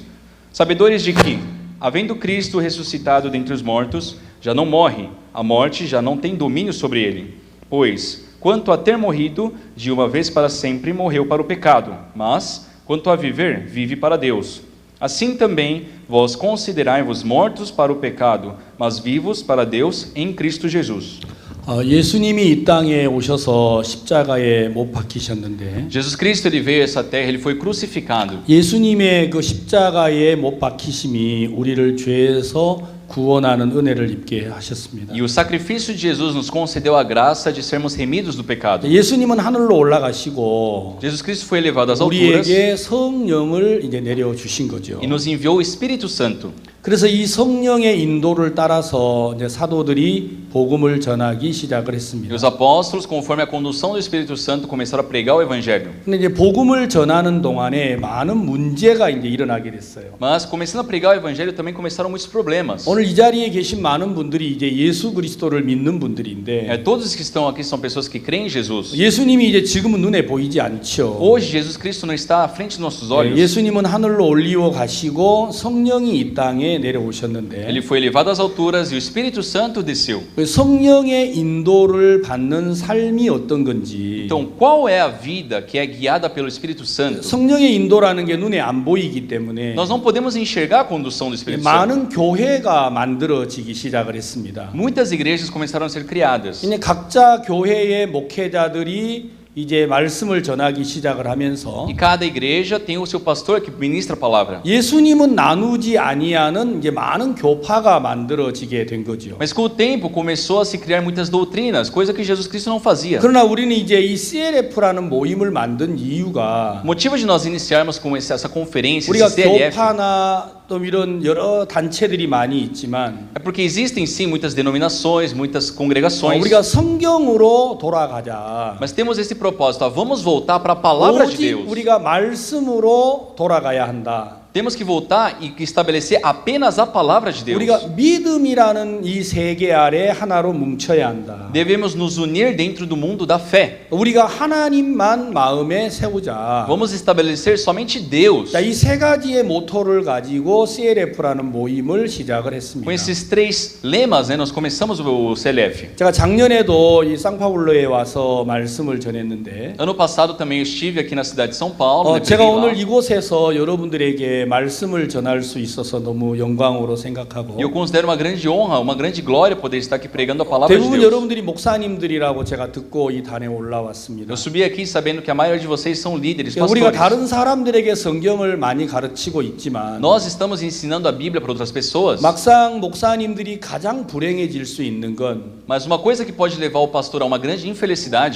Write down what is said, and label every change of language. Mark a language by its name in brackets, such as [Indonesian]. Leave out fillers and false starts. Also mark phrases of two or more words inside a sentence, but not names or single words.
[Portuguese] Sabedores de que, havendo Cristo ressuscitado dentre os mortos, já não morre, a morte já não tem domínio sobre ele. Pois, quanto a ter morrido, de uma vez para sempre morreu para o pecado, mas, quanto a viver, vive para Deus. Assim também, vós considerai-vos mortos para o pecado, mas vivos para Deus em Cristo Jesus. [Korean] 예수님이 이 땅에 오셔서 십자가에 못 박히셨는데 [Portuguese] Jesus Cristo, ele veio a essa terra, ele foi crucificado. [Korean] 예수님의 그 십자가에 못 박히심이 우리를 죄에서 구원하는 은혜를 입게 하셨습니다. [Portuguese] E o sacrifício de Jesus nos concedeu a graça de sermos remidos do pecado. [Korean] 예수님은 하늘로 올라가시고 [Portuguese] Jesus Cristo foi elevado às alturas [Korean] 우리에게 성령을 이제 내려 주신 거죠. [Portuguese] e nos enviou o Espírito Santo. [Korean] 그래서 이 성령의 인도를 따라서 이제 사도들이 복음을 전하기 시작을 [Portuguese] E [Korean] 했습니다. [Portuguese] os apóstolos, conforme a condução do Espírito Santo, começaram a pregar o evangelho. [Korean] 근데 이제 복음을 전하는 동안에 많은 문제가 이제 일어나게 됐어요. [Portuguese] Mas começando a pregar o evangelho também começaram muitos problemas. [Korean] 오늘 이 자리에 계신 많은 분들이 이제 예수 그리스도를 믿는 분들인데 [Portuguese] Todos que estão aqui são pessoas que creem em Jesus. [Korean] 예수님이 이제 지금은 눈에 보이지 않죠. [Portuguese] Hoje Jesus Cristo não está à frente dos nossos olhos. [Korean] 예수님은 하늘로 올리워 가시고 성령이 이 땅에 내려오셨는데 [Portuguese] Ele foi elevado às alturas e o Espírito Santo desceu. [Korean] 성령의 인도를 받는 삶이 어떤 건지 [Portuguese] Então, qual é a vida que é guiada pelo Espírito Santo? [Korean] 성령의 인도라는 게 눈에 안 보이기 때문에 [Portuguese] Nós não podemos enxergar a condução do Espírito Santo. [Korean] 많은 교회가 만들어지기 시작을 했습니다. [Portuguese] Muitas igrejas começaram a ser criadas. [Korean] 이제 각자 교회의 목회자들이 이제 말씀을 전하기 시작을 하면서 [Portuguese] E cada igreja tem o seu pastor que ministra a palavra. [Korean] 예수님은 나누지 아니하는 이제 많은 교파가 만들어지게 된 거죠. [Portuguese] Mas com o tempo começou a se criar muitas doutrinas, coisa que Jesus Cristo não fazia. [Korean] 그러나 우리는 이제 이 CLF라는 모임을 만든 이유가 [Portuguese] O motivo de nós iniciarmos com essa conferência, [Korean] 우리가 [Portuguese] esse CLF, [Korean] 교파나 또 이런 여러 단체들이 많이 있지만 [Portuguese] é porque existem sim muitas denominações, muitas congregações. [Korean] 우리가 성경으로 돌아가자. [Portuguese] Mas temos esse propósito, vamos voltar para a palavra de [Korean] 오직 [Portuguese] Deus. [Korean] 우리가 말씀으로 돌아가야 한다. [Portuguese] Temos que voltar e estabelecer apenas a palavra de Deus. [Korean] 우리가 믿음이라는 이 세계 아래 하나로 뭉쳐야 한다. [Portuguese] Devemos nos unir dentro do mundo da fé. [Korean] 우리가 하나님만 마음에 세우자. [Portuguese] Vamos estabelecer somente Deus. [Korean] 자, 이 세 가지의 모토를 가지고 CLF라는 모임을 시작을 [Portuguese] Com [Korean] 했습니다. [Portuguese] esses três lemas, nós começamos o CLF. [Korean] 제가 작년에도 이 상파울로에 와서 말씀을 전했는데 [Portuguese] Ano passado também eu estive aqui na cidade de São Paulo. né, [Korean] 제가 [Portuguese] preguei lá. [Korean] 오늘 이곳에서 여러분들에게 여러분들에게 말씀을 전할 수 있어서 너무 영광으로 생각하고 [Portuguese] E eu considero uma grande honra, uma grande glória poder estar aqui pregando a palavra de [Korean] 대부분 [Portuguese] Deus. [Korean] 여러분들이 목사님들이라고 제가 듣고 이 단에 올라왔습니다. [Portuguese] Eu subi aqui sabendo que a maioria de vocês são líderes, [Korean] 우리가 [Portuguese] pastores. [Korean] 다른 사람들에게 성경을 많이 가르치고 있지만 [Portuguese] Nós estamos ensinando a Bíblia para outras pessoas, [Korean] 막상 목사님들이 가장 불행해질 수 있는 건 [Portuguese] mas uma coisa que pode levar o pastor a uma grande infelicidade